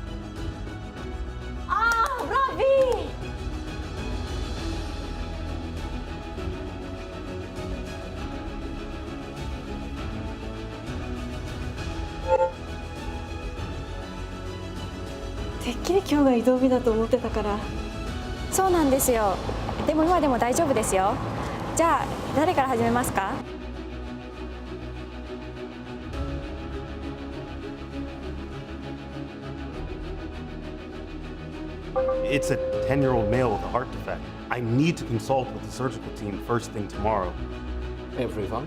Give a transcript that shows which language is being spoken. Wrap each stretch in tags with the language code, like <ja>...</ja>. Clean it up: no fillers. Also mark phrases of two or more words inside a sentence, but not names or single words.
<it>Ah, bravi!</it> <ja>てっきり今日が移動日だと思ってたから。そうなんですよ。でも今でも大丈夫ですよ。じゃあ誰から始めますか？</ja> <en>It's a 10-year-old male with a heart defect. I need to consult with the surgical team first thing tomorrow. Everyone?</en>